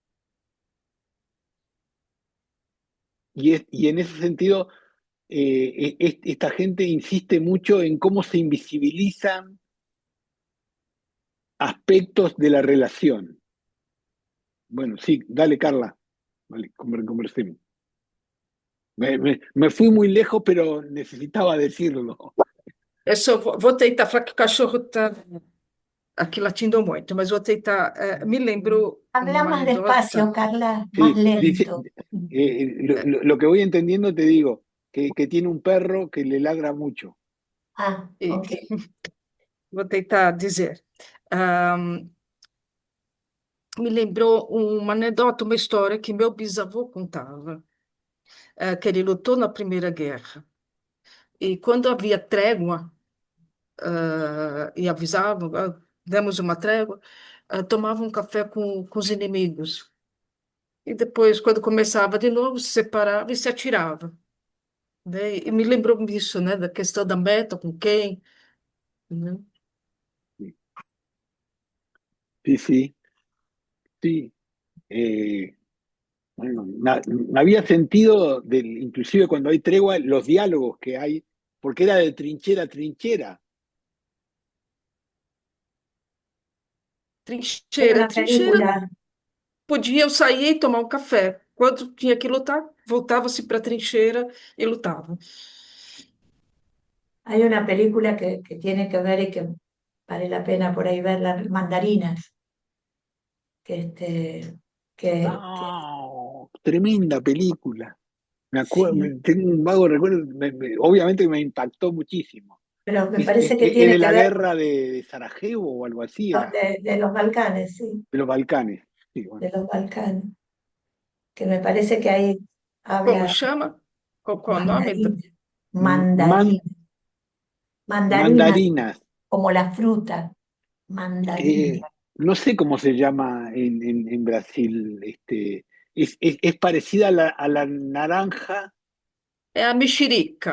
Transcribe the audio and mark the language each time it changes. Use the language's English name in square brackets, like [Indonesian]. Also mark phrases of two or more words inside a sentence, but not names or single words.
[Spanish] Y en ese sentido, esta gente insiste mucho en cómo se invisibilizan aspectos de la relación. Bueno, sí, dale, Carla. Vale, conversemos. Me fui muy lejos, pero necesitaba decirlo. [Portuguese] Eu só vou tentar falar que o cachorro está aqui latindo muito, mas vou tentar. Me lembrou [Spanish] Habla [Portuguese] uma [Spanish] más [Portuguese] anedota. [Spanish] despacio, Carla, más Sí, dice, lento. lo que voy entendiendo te digo, que tiene un perro que le ladra mucho. Ah, ok. [Portuguese] Vou tentar dizer. Ahm, Me lembrou uma anedota, uma história que meu bisavô contava, que ele lutou na Primeira Guerra. E quando havia trégua, e avisavam, demos uma trégua, tomavam um café com os inimigos. E depois, quando começava de novo, se separava e se atirava. Né? E me lembrou disso, né? Da questão da meta, com quem, né? [Spanish] Sí, sí, sí. Bueno, había sentido, inclusive cuando hay tregua, los diálogos que hay, porque era de trinchera a trinchera. Era [Portuguese] Trincheira, [Spanish] una [Portuguese] trincheira [Spanish] película. [Portuguese] podia, eu saía e tomar um café. Quando tinha que lutar, voltava-se para a trincheira e lutava. [Spanish] Hay una película que tiene que ver y que vale la pena por ahí verla, Mandarinas, que, que ¡Ah! Tremenda película. sí, Tengo un vago recuerdo, obviamente me impactó muchísimo. pero me Es parece que tiene de que la ver guerra de Sarajevo o algo así, era, de los Balcanes, sí, de los Balcanes. Sí, bueno. de los Balcanes, que me parece que ahí [Portuguese] Como [Spanish] habla [Portuguese] chama? Qual é o nome? [Spanish] mandarina, Man- mandarina, mandarinas, mandarinas. como la fruta, mandarina. No sé cómo se llama en Brasil. Es parecida a la naranja. [Portuguese] É a mexerica.